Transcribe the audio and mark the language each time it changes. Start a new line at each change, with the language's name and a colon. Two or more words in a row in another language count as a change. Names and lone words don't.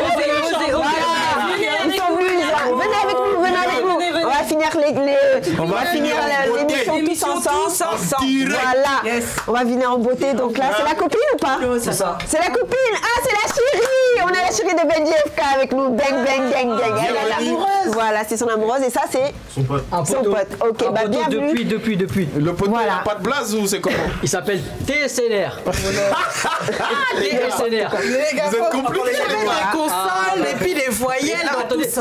French: Ils sont venus. Venez avec nous. On va finir l'émission tous ensemble. Voilà. On va venir en beauté. Donc là, c'est la copine ou pas? C'est ça. C'est la copine. Ah, c'est la chérie. On a la chérie de Benji FK avec nous.
English: Bang, bang, gang, gang.
French: Voilà, c'est son amoureuse et ça, c'est son pote. Son pote. Ok, bah bienvenue. Depuis. Le pote, il n'a pas de blaze ou c'est comment? Il s'appelle TSLR. TSLR. Vous êtes compliqués. Les consonnes et puis les voyelles dans tout ça.